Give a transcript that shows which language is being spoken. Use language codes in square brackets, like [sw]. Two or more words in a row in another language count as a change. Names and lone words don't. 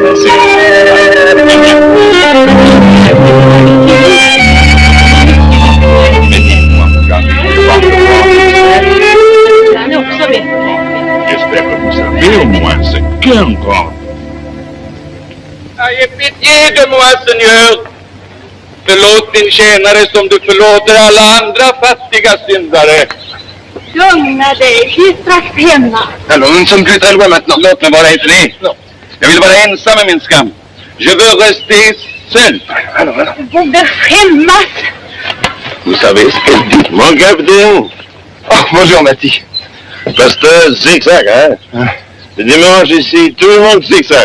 [fr] Mais dites-moi, j'espère que vous savez au moins ce qu'est un grand. Ayez pitié de moi, Seigneur. [sv] Förlåt din tjänare som du förlåter alla andra fattiga syndare. Lugna dig, vi är strax hemma. [fr] Alors, nous ne sommes plus très loin maintenant. [sv] Låt mig vara i fred. Jag vill vara ensam med min skam. [fr] Je veux rester seul. Alors. [sv] Du borde skämmas. [fr] Vous savez ce qu'elle dit? Mon capitaine. Oh, bonjour, Mati. Pasteur zigzag, hein? Le dimanche ici, tout le monde zigzag.